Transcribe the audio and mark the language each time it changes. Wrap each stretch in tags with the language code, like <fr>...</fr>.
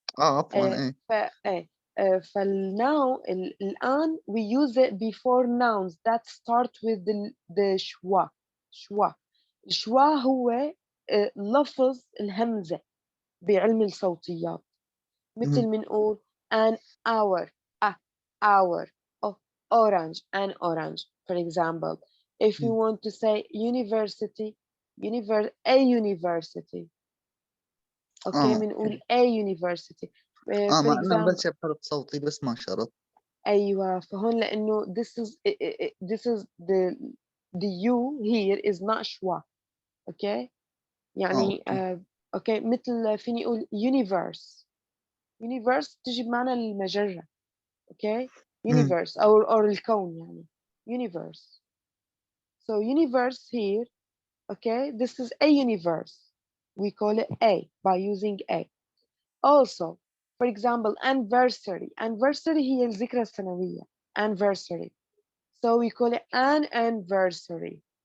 <ar>عفوا إيه.</ar> <en>فالnoun الآن we use it before nouns that start with the schwa.</en> <ar>الشوا هو لفظ الهمزة بعلم الصوتيات. مثل منقول</ar> <en>an hour, a hour, orange, an orange. For example, if you want to say university, a university. Okay, منقول a university. For</en> <ar>مع إنه</ar> <en>example,</en> <ar>مبلشة بحرف صوتي بس ما شرط. أيوة فهون لأنه</ar> <en>this is the u here is not schwa.</en> <ar>Okay, يعني أوكي مثل فيني أقول universe تجي بمعنى المجرة. أوكي universe أو الكون يعني universe.</ar> <en>So universe here, okay, this is a universe. We call it A by using A. Also, for example, anniversary</en> <ar>هي الذكرى السنوية</ar> <en>anniversary. So we call it an anniversary.</en>